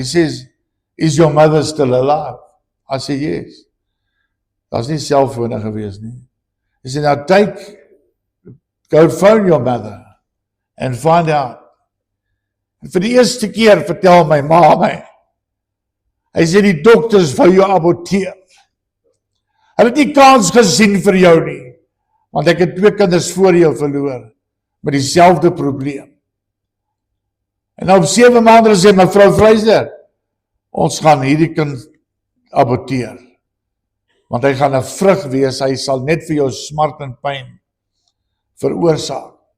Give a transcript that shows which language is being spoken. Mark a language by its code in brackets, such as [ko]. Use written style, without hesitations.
[en] He says, is your mother still alive? I say, yes. [af] Daar's nie selfone gewees nie. [en] He said, now go phone your mother and find out. [af] En vir die eerste keer vertel my ma my. Hy sê die dokters wou jou aborteer. Hulle het nie kans gesien vir jou nie, want ek het 2 kinders voor jou verloor, met dieselfde probleem. En op 7 maande sê mevrou Vryser, ons gaan hierdie kind aborteer, want hy gaan 'n vrug wees, hy sal net vir jou smart en pyn veroorsaak.